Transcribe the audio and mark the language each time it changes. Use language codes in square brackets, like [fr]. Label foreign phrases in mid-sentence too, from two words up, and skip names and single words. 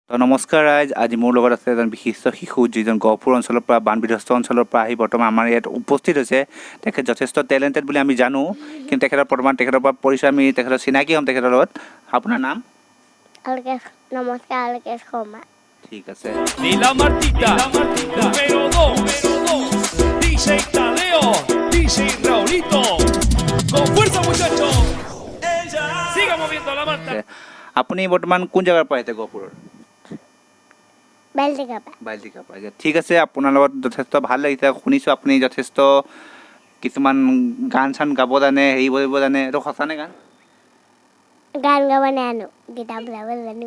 [as] তো নমস্কাৰ ৰাইজ, আজি মোৰ লগত আছে এজন বিশিষ্ট শিশু যিজন গহপুৰ অঞ্চলৰ পৰা বান বিধ্বস্ত অঞ্চলৰ পৰা আহি বৰ্তমান আমাৰ ইয়াত উপস্থিত হৈছে। তেখেত যথেষ্ট টেলেণ্টেড বুলি আমি জানো, কিন্তু তেখেতৰ বৰ্তমান তেখেতৰ পৰা পৰিচয় আমি তেখেতৰ চিনাকি হ'ম তেখেতৰ লগত। আপোনাৰ নাম? নমস্কাৰ, আলকেশ শৰ্মা। ঠিক আছে। [es] Ni la Martita, número 2, DJ Tadeo, DJ Raulito. Con fuerza, muchachos. Siga moviendo la manta. [as] আপুনি বৰ্তমান কোন জেগাৰ পৰা আহিছে গহপুৰৰ? বাইলটিকা পৰা। ঠিক আছে, আপোনাৰ লগত যথেষ্ট ভাল লাগিছে। শুনিছোঁ আপুনি যথেষ্ট কিছুমান গান চান গাব জানে, হেৰি কৰিব জানে, এইটো সঁচানে গান? গান গাব নাজানো, গীটাৰ বজাব জানো।